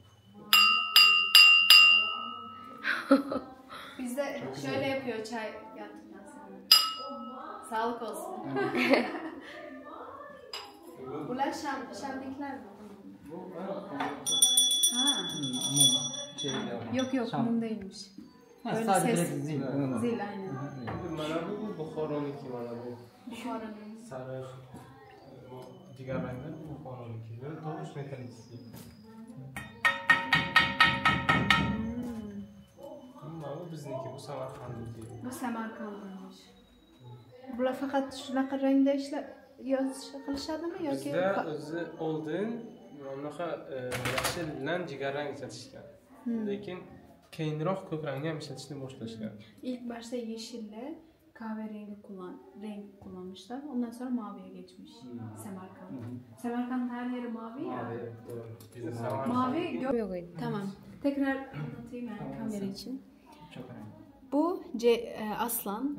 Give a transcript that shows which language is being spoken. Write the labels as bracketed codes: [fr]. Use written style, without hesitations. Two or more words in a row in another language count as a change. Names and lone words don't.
[tr] Bizde şöyle yapıyor çay yaptıktan sonra. Sağlık olsun. Bunlar Şam'dakiler mi? Yok mum değilmiş. Böyle sadece ses. zil. Zil aynen. [uz] Mana bu Buxoroniki mana bu. Buxoroniki. [tr] Sarı diğer renkler Buxoroniki. Böyle tovuş metalisi. [uz] Bu bizniki, bu Samarkand'daki. [tr] Bu Samarkand'daymış. [uz] Bular faqat shunaqa rangda qilishadimi yoki? Bizda o'zi oldin bunaqa yashil bilan jigarrang ishlatishgan. Lekin keyinroq ko'k rangni ham ishlatishni boshlashgan. [tr] İlk başta yeşille kahverengi renk kullanmışlar. Ondan sonra maviye geçmiş. Semerkant. Semerkant her yeri mavi ya. Mavi Tamam. Tekrar anlatayım yani kamera için. Çok önemli. Bu Aslan.